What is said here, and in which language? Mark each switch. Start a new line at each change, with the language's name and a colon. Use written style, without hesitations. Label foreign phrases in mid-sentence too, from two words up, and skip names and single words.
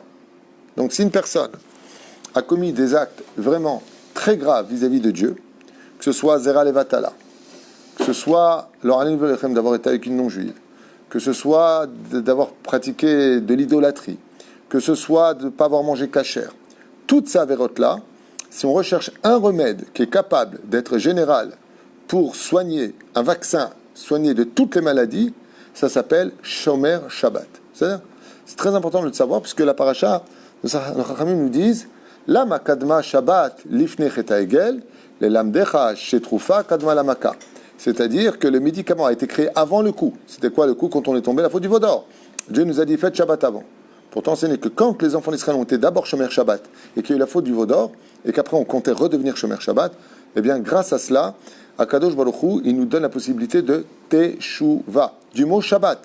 French: Donc, si une personne a commis des actes vraiment très graves vis-à-vis de Dieu, que ce soit
Hebrew: זרע לבטלה,
French: que ce soit d'avoir été avec une non-juive, que ce soit d'avoir pratiqué de l'idolâtrie, que ce soit de ne pas avoir mangé kasher, toutes ces avérotes-là, si on recherche un remède qui est capable d'être général pour soigner un vaccin, soigner de toutes les maladies, ça s'appelle
Hebrew: שומר שבת.
French: C'est très important de le savoir, puisque la paracha, nos Chachamim nous disent
Hebrew: למה קדמה שבת לפני חטא העגל, ללמדך שתרופה קדמה למכה.
French: C'est-à-dire que le médicament a été créé avant le coup. C'était quoi le coup quand on est tombé? La faute du Vaudor. Dieu nous a dit faites Shabbat avant. Pourtant, ce n'est que quand les enfants d'Israël ont été d'abord
Hebrew: שומר שבת
French: et qu'il y a eu la faute du Vaudor, et qu'après on comptait redevenir
Hebrew: שומר שבת,
French: eh bien, grâce à cela,
Hebrew: הקדוש ברוך הוא,
French: il nous donne la possibilité de Teshuva, du mot Shabbat.